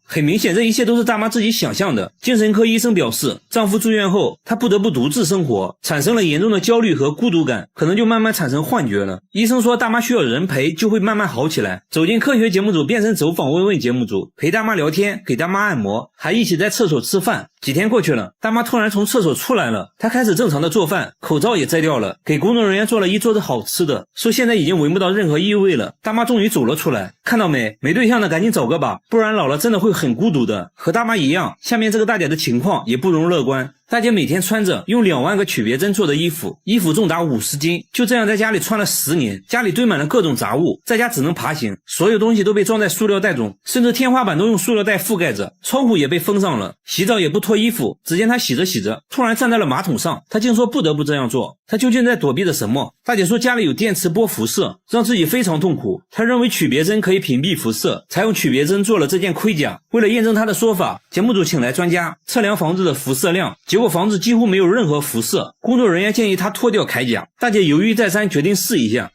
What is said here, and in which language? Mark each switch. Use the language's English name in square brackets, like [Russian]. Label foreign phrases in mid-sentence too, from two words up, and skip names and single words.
[Chinese] 很明顯這一切都是大媽自己想象的。精神科醫生表示，丈夫住院後她不得不獨自生活，產生了嚴重的焦慮和孤獨感，可能就慢慢產生幻覺了。醫生說大媽需要人陪就會慢慢好起來。走進科學節目組變成走訪問問節目組，陪大媽聊天，給大媽按摩，還一起在廁所吃飯。幾天過去了，大媽突然從廁所出來了，她開始正常的做飯，口罩也摘掉了，給工作人員做了一桌子好吃的，說現在已經聞不到任何異味了。大媽終於走了出來，看到沒對象的趕緊找個吧，不然老了真的會很孤獨的。和大媽一樣，下面這個大姐的情況也不容樂觀。大姐每天穿着用2萬個曲別針做的衣服，衣服重達50斤，就這樣在家裡穿了10年，家裡堆滿了各種雜物，在家只能爬行，所有東西都被裝在塑料袋中，甚至天花板都用塑料袋覆蓋着，窗戶也被封上了，洗澡也不脫衣服。只見她洗着洗着，突然站在了馬桶上，她竟說不得不這樣做，她究竟在躲避着什麼？大姐說家裡有電磁波輻射，讓自己非常痛苦，她認為曲別針可以屏蔽輻射，才用曲別針做了這件盔甲。為了驗證她的說法，節目組請來專家測量房子的輻射量，結結果房子幾乎沒有任何輻射。工作人員建議他脫掉鎧甲，大姐猶豫再三，決定試一下。